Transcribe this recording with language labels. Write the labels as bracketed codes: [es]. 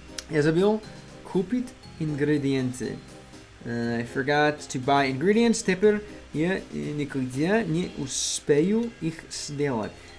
[ru] Я забыл купить ингредиенты. [en] I forgot to buy ingredients. [ru] Теперь я никогда не успею их сделать.